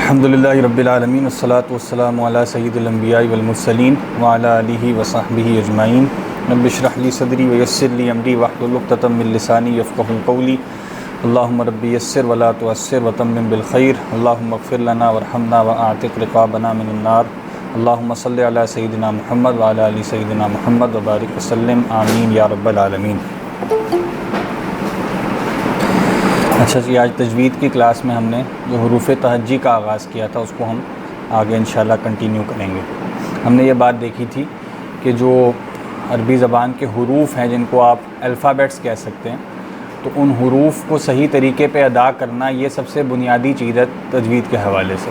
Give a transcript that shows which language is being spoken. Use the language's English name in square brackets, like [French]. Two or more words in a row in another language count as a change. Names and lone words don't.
[Arabic] الحمد لله رب العالمين والصلاة والسلام على سيد الأنبياء والمرسلين وعلى آله وصحبه أجمعين. رب اشرح لي صدري ويسر لي أمري واحلل عقدة من لساني يفقهوا قولي. اللهم رب يسر ولا تعسر وتمم بالخير. اللهم اغفر لنا وارحمنا وأعتق رقابنا من النار. اللهم صل على سيدنا محمد وعلى آل سيدنا محمد وبارك وسلم آمين يا رب العالمين. [Urdu] اچھا جی، آج تجوید کی کلاس میں ہم نے جو حروف تہجی کا آغاز کیا تھا اس کو ہم آگے انشاءاللہ کنٹینیو کریں گے. ہم نے یہ بات دیکھی تھی کہ جو عربی زبان کے حروف ہیں جن کو آپ الفابیٹس کہہ سکتے ہیں، تو ان حروف کو صحیح طریقے پہ ادا کرنا یہ سب سے بنیادی چیز ہے تجوید کے حوالے سے.